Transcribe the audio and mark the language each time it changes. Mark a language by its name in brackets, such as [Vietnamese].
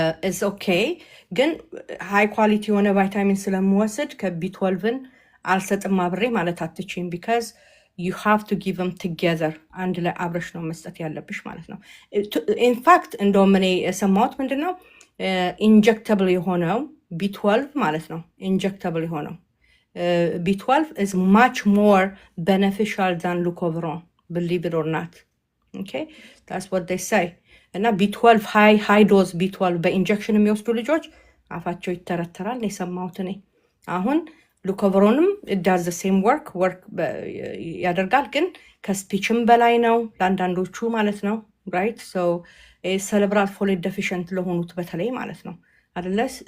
[English] is okay። [Amharic] ግን high quality የሆነ ቫይታሚን ስለምወስድ ከቢ12ን አልሰጥም አብሬ ማለት አትችይም። [English] because you have to give them together [Amharic] አንድ ላይ አብረሽ ነው መስጠት ያለብሽ ማለት ነው። ኢንፋክት እንደውም እኔ የሰማሁት ምንድን ነው ኢንጀክተብል የሆነው ቢ12 ማለት ነው። ኢንጀክተብል የሆነው ቢ12 [English] is much more beneficial than Leucovoron, believe it or not. Okay, that's what they say. [Amharic] እና ቢ12 high dose ቢ12 በኢንጀክሽን የሚወስዱ ልጆች አፋቸው ይተረተራል ነው የሰማሁት እኔ። አሁን ሉኮቨሮንም ዳዝ ዘ ሴም ወርክ ያደርጋል፣ ግን ከስፒችም በላይ ነው ለአንዳንዶቹ ማለት ነው። ራይት ሶ ሰለብራል ፎሌት ዴፊሽንት ለሆኑት በተለይ ማለት ነው አይደለ?